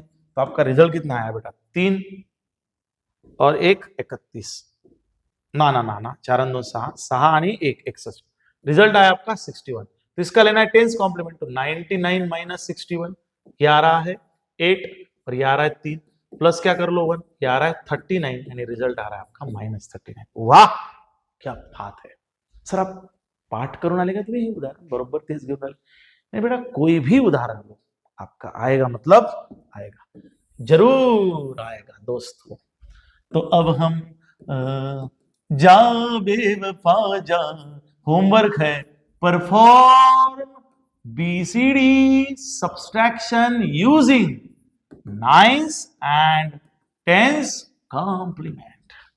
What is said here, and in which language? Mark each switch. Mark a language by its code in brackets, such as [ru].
[hi] तो आपका रिजल्ट कितना आया बेटा 3 और 1 31 ना ना ना ना 4 2 6 6 आणि 1 61 रिजल्ट आया आपका 61। तो इसका लेना है टेंस कॉम्प्लीमेंट, तो 99 माइनस 61 ये आ रहा है 8 और ये आ रहा है 3 प्लस क्या कर लो 1 ये आ रहा है 39 यानी रिजल्ट आ रहा है आपका -39। वाह क्या बात है सर, [mr] आप पाठ करून आले का तुम्ही हे उदाहरण बरोबर तेच घेऊन आले? [hi] नहीं बेटा कोई भी उदाहरण लो आपका आएगा, मतलब आएगा, जरूर आएगा दोस्तों। तो अब हम जा बेवफा जा होमवर्क है [en] Perform BCD subtraction using nines and tens complement.